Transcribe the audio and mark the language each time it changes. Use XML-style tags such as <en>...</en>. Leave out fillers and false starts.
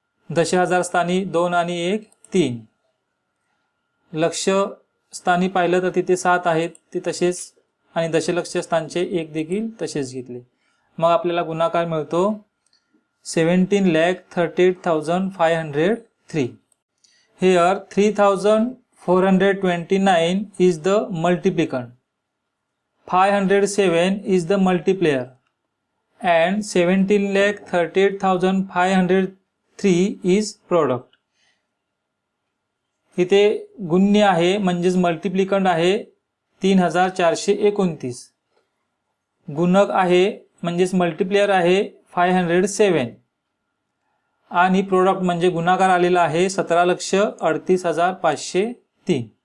<mr>दशहजार स्थानी 2 आणि 1 3. लक्ष स्थानी पाहिलं तर तिथे 7 आहेत ते तसेच आणि दशलक्ष स्थानचे 1 देखील तसेच घेतले. मग आपल्याला गुणाकार मिळतो 17,38,503.</mr> <en>Here 3,429 is the multiplicand, 507 is the multiplier and 17,38,503 is product.</en> <mr>इथे गुण्य आहे म्हणजेच मल्टिप्लिकंड आहे 3429. गुणक आहे म्हणजेच मल्टिप्लियर आहे 507 आणि प्रोडक्ट म्हणजे गुणाकार आलेला आहे 17,38,503.</mr>